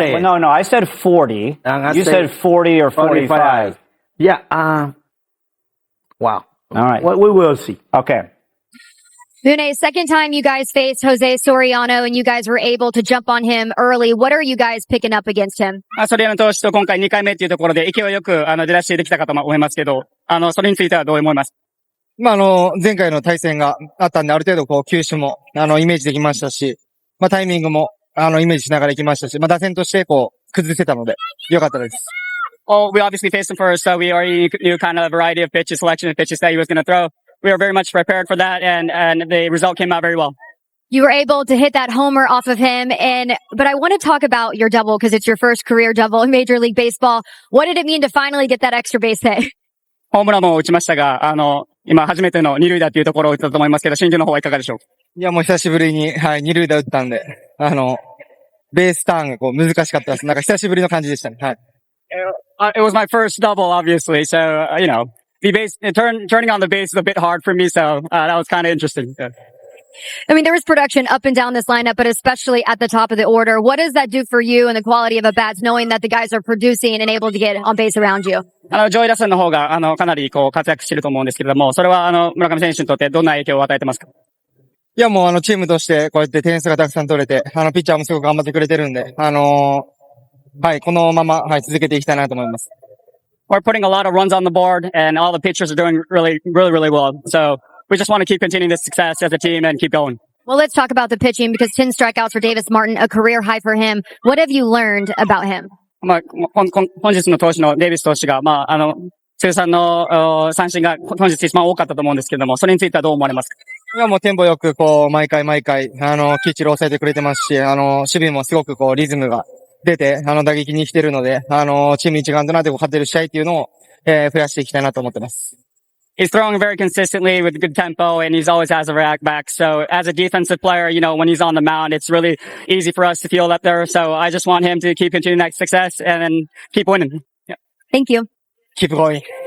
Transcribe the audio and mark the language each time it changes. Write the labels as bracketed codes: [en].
[en] Yeah. No, I said 40. You said 40 or 45. Yeah. Wow. All right. We will see. Okay. Mune, second time you guys faced Jose Soriano and you guys were able to jump on him early. What are you guys picking up against him? [ja] ソリアノ投手と今回2回目っていうところで勢いよく出だしできたかと思いますけど、それについてはどう思います？前回の対戦があったんで、ある程度球種もイメージできましたし、タイミングもイメージしながらいきましたし、打線として崩せたので良かったです。 [en] Oh, we obviously faced him first, so we already knew kind of a variety of pitches, selection of pitches that he was going to throw. We were very much prepared for that, and the result came out very well. You were able to hit that homer off of him, but I want to talk about your double because it's your first career double in Major League Baseball. What did it mean to finally get that extra base hit? [ja] ホームランも打ちましたが、今初めての二塁打っていうところを打ったと思いますけど、心境の方はいかがでしょうか？いや、もう久しぶりに、二塁打打ったんで、ベースターンが難しかったです。なんか久しぶりの感じでしたね。はい。 [en] It was my first double, obviously, so, the base, turning on the base is a bit hard for me, so, that was kind of interesting. I mean, there was production up and down this lineup, but especially at the top of the order. What does that do for you and the quality of at bats, knowing that the guys are producing and able to get on base around you? [ja] 上位打線の方が、かなり活躍していると思うんですけれども、それは村上選手にとってどんな影響を与えてますか？いや、もうチームとしてこうやって点数がたくさん取れて、ピッチャーもすごく頑張ってくれてるんで、はい、このまま、続けていきたいなと思います。 [en] We're putting a lot of runs on the board, and all the pitchers are doing really, really, really well. So we just want to keep continuing this success as a team and keep going. Well, let's talk about the pitching because 10 strikeouts for Davis Martin, a career high for him. What have you learned about him? [ja] 本日の投手のデイビス投手が、通算の三振が本日一番多かったと思うんですけれども、それについてはどう思われますか？いや、もうテンポよく、毎回、きっちり抑えてくれてますし、守備もすごくリズムが出て、打撃に来てるので、チーム一丸となって勝てる試合っていうのを、増やしていきたいなと思ってます。 [en] He's throwing very consistently with good tempo, and he's always has a react back. So as a defensive player, when he's on the mound, it's really easy for us to feel up there. So I just want him to keep continuing that success and then keep winning. Yeah. Thank you. Keep going.